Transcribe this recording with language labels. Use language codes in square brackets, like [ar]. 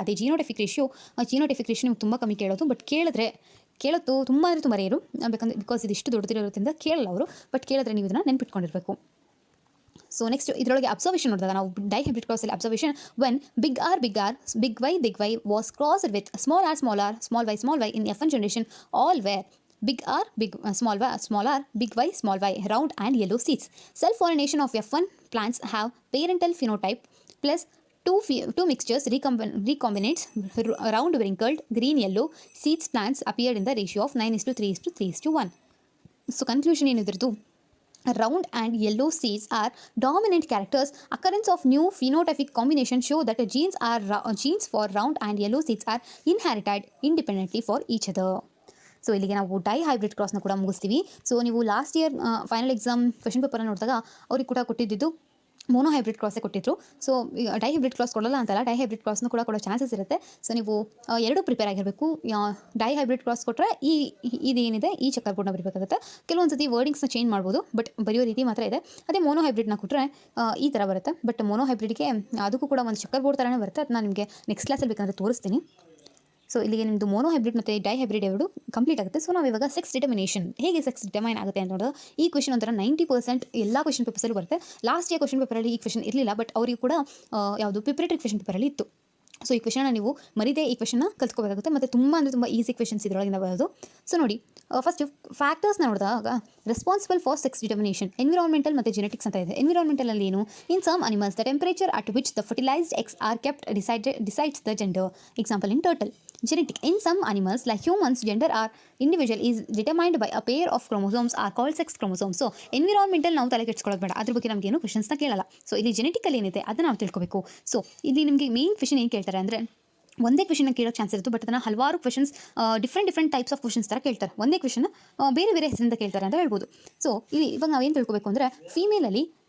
[kn] ಅದೇ genotypic ratio ನಿಮ್ಗೆ ತುಂಬ ಕಮ್ಮಿ ಕೇಳೋದು, ಬಟ್ ಕೇಳೋದು ತುಂಬ ಅಂದರೆ ತುಂಬ ರೇರು, ಬೇಕಂದ್ರೆ ಬಿಕಾಸ್ ಇದಿಷ್ಟು ದೊಡ್ಡದಿರೋದ್ರಿಂದ ಕೇಳಲ್ಲ ಅವರು, ಬಟ್ ಕೇಳಿದ್ರೆ ನೀವು ಇದನ್ನು ನೆನ್ಪಿಟ್ಕೊಂಡಿರಬೇಕು. [en] so next [kn] ಇದರೊಳಗೆ ಅಬ್ಸರ್ವೇಷನ್ ನೋಡಿದಾಗ ನಾವು dihybrid ಕ್ರಾಸಲ್ಲಿ [en] Observation, when big R, big Y was crossed with small r, small y in F1 generation, all were big R, small r, big Y, small y, round and yellow seeds. Self-pollination of F1 plants have parental phenotype plus two mixtures recombinates round wrinkled green yellow seeds. Plants appeared in the ratio of 9:3:3:1. So conclusion [kn] ಏನಿದ್ರದ್ದು, [en] round and yellow seeds are dominant characters. Occurrence of new phenotypic combination show that genes for round and yellow seeds are inherited independently for each other. [kn] So ಇಲ್ಲಿಗೆ ನಾವು dihybrid ಕ್ರಾಸ್ನ ಕೂಡ ಮುಗಿಸ್ತೀವಿ. So ನೀವು last year final exam question ಪೇಪರನ್ನು ನೋಡಿದಾಗ ಅವ್ರಿಗೆ ಕೂಡ ಕೊಟ್ಟಿದ್ದು mono hybrid ಕ್ರಾಸೇ ಕೊಟ್ಟಿದ್ರು. So dihybrid cross ಕೊಡಲ್ಲ ಅಂತಲ್ಲ, ಡೈಹೈಬ್ರಿಡ್ ಕ್ರಾಸ್ನು ಕೂಡ ಕೊಡೋ ಚಾನ್ಸಸ್ ಇರುತ್ತೆ. ಸೊ ನೀವು ಎರಡೂ ಪ್ರಿಪೇರ್ ಆಗಿರಬೇಕು. ಡೈಹೈಬ್ರಿಡ್ ಕ್ರಾಸ್ ಕೊಟ್ಟರೆ ಇದೇನಿದೆ ಈ ಚಕ್ಕರ್ ಬೋರ್ಡ್ನ ಬರೀಬೇಕಾಗುತ್ತೆ. ಕೆಲವೊಂದು ಸತಿ ವರ್ಡಿಂಗ್ಸ್ನ ಚೇಂಜ್ ಮಾಡ್ಬೋದು, ಬಟ್ ಬರೆಯೋ ರೀತಿ ಮಾತ್ರ ಇದೆ. ಅದೇ ಮೋನೋ ಹೈಬ್ರಿಡ್ನ ಕೊಟ್ಟರೆ ಈ ಥರ ಬರುತ್ತೆ. ಬಟ್ ಮೋನೋ ಹೈಬ್ರಿಡ್ಗೆ ಅದಕ್ಕೂ ಕೂಡ ಒಂದು ಚಕ್ಕರ್ ಬೋರ್ಡ್ ಥರನೇ ಬರುತ್ತೆ. ಅದನ್ನ ನಿಮಗೆ ನೆಕ್ಸ್ಟ್ ಕ್ಲಾಸಲ್ಲಿ ಬೇಕಂದರೆ ತೋರಿಸ್ತೀನಿ. ಸೊ ಇಲ್ಲಿಗೆ ನಿಮ್ಮದು ಮೋನೋ ಹೈಬ್ರಿಡ್ ಮತ್ತು ಡೈಹೈಬ್ರಿಡ್ ಎರಡು ಕಂಪ್ಲೀಟ್ ಆಗುತ್ತೆ. ಸೊ ನಾವು ಇವಾಗ ಸೆಕ್ಸ್ ಡಿಟರ್ಮಿನೇಷನ್ ಹೇಗೆ ಸೆಕ್ಸ್ ಡಿಟರ್ಮೈನ್ ಆಗುತ್ತೆ ಅಂತ ನೋಡೋದು. ಈ ಕ್ವೆಶ್ಚನ್ ಒಂಥರ 90% ಎಲ್ಲ ಕ್ವೆಶ್ಚನ್ ಪೇಪರ್ಸಲ್ಲೂ ಬರುತ್ತೆ. ಲಾಸ್ಟ್ ಇಯರ್ ಕ್ವೆಶ್ಚನ್ ಪೇಪರಲ್ಲಿ ಈ ಕ್ವೆಶ್ಚನ್ ಇರಲಿಲ್ಲ, ಬಟ್ ಅವರಿಗೂ ಕೂಡ ಯಾವುದು ಪ್ರಿಪರೇಟರಿ ಕ್ವೆಶ್ಚನ್ ಪೇಪರಲ್ಲಿ ಇತ್ತು. ಸೊ ಈ ಕ್ವೆಶ್ಚನ್ನ ನೀವು ಮರಿದೇ ಈ ಕ್ವೆಶ್ಚನ್ನ ಕಲ್ತ್ಕೋಬೇಕಾಗುತ್ತೆ. ಮತ್ತು ತುಂಬ ಅಂದರೆ ತುಂಬ ಈಸಿ ಕ್ವೆಶ್ಚನ್ಸ್ ಇದರೊಳಗಿಂದ ಬರೋದು. ಸೊ ನೋಡಿ, ಫಸ್ಟ್ ಫ್ಯಾಕ್ಟರ್ಸ್ನ ನೋಡಿದಾಗ [en] responsible for sex determination [kn] environmental ಮತ್ತು ಜೆನೆಟಿಕ್ಸ್ ಅಂತ ಇದೆ. ಎನ್ವಿರಾನ್ಮೆಂಟಲ್ಲಿ ಏನು, [en] In some animals the temperature at which the fertilized eggs are kept decides the gender. Example in turtle. Genetic. In some animals like humans, gender or individual is determined by a pair of chromosomes are called sex chromosomes. [kn] So environmental ನಾವು ತಲೆ ಕೆಡಿಸ್ಕೊಳ್ಳೋದು ಬೇಡ, ಅದ್ರ ಬಗ್ಗೆ ನಮಗೇನು ಕ್ವೆಶ್ಚನ್ಸ್ನ ಕೇಳಲ್ಲ. So ಇಲ್ಲಿ ಜೆನೆಟಿಕಲ್ಲಿ ಏನಿದೆ ಅದನ್ನು ನಾವು ತಿಳ್ಕೊಬೇಕು. ಸೊ ಇಲ್ಲಿ ನಿಮಗೆ ಮೇನ್ ಕ್ವೆಶ್ಚನ್ ಏನು ಕೇಳ್ತಾರೆ ಅಂದರೆ, ಒಂದೇ ಕ್ವೆಶ್ಚನ್ನ ಕೇಳೋಕ್ಕೆ ಚಾನ್ಸ್ ಇರುತ್ತೆ, ಬಟ್ ಅದನ್ನು ಹಲವಾರು questions different types of questions ಥರ ಕೇಳ್ತಾರೆ. ಒಂದೇ ಕ್ವೆಶ್ಚನ್ ಬೇರೆ ಹೆಸರಿಂದ ಕೇಳ್ತಾರೆ ಅಂತ ಹೇಳ್ಬೋದು. ಸೊ ಇಲ್ಲಿ ಇವಾಗ ನಾವೇನು ತಿಳ್ಕೊಬೇಕು ಅಂದರೆ, ಫೀಮೇಲಲ್ಲಿ